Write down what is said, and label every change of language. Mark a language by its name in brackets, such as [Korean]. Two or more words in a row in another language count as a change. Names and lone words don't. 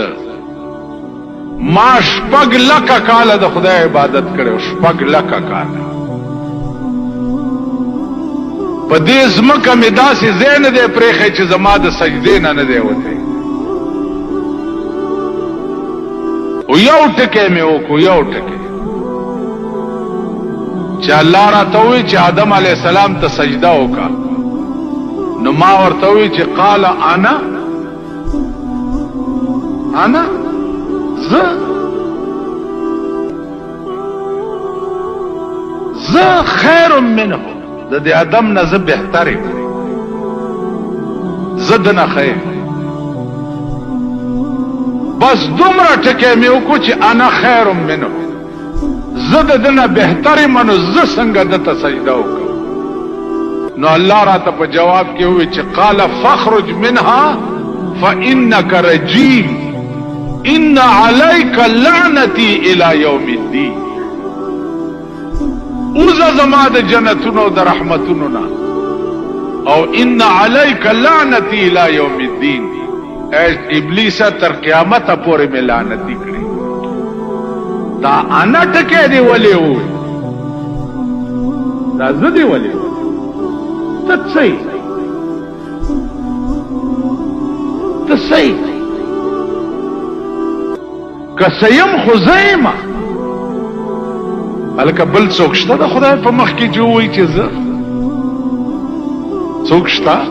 [Pashto] ما 6 لکه کاله د خدای عبادت کړی، 6 لکه کاله په دې ځمکه مې داسې ځای نه دی پرېښی چې زما د سجدې نه نه دی وتی. او یو ټکی مې وکړو، یو ټکی چې الله راته ووایي چې آدم [Arabic] علیه السلام [Pashto] ته سجده وکړه. نو ما ورته ووایي چې [Arabic] قال انا [Pashto] زه [Arabic] خیر منه، [Pashto] د دې آدم نه زه بهتر یم، زه دنه خیر. بس دومره ټکی مې وکړو چې [Arabic] انا خیر منه، [Pashto] زه د دنه بهتر یم، نو زه څنګه دته سجده وکړم. نو الله راته په جواب کې ووایي چې [Arabic] قال فاخرج منها فانك رجيم ان عليك لعنتي الى يوم الدين. [Pashto] اوزه زما د جنتونو د رحمتونو نه، او [Arabic] ان عليك لعنتي الى يوم الدين، [Pashto] ابلیس تر قیامت پورې مې لعنتی کړی. دا انا ټکی دی ولې وای، دا زه دی ولې ته صحیح که سیم خو زیمه هلکه بل څوک شته د خدای په مخ کې چې ووایي چې زه څوک شته؟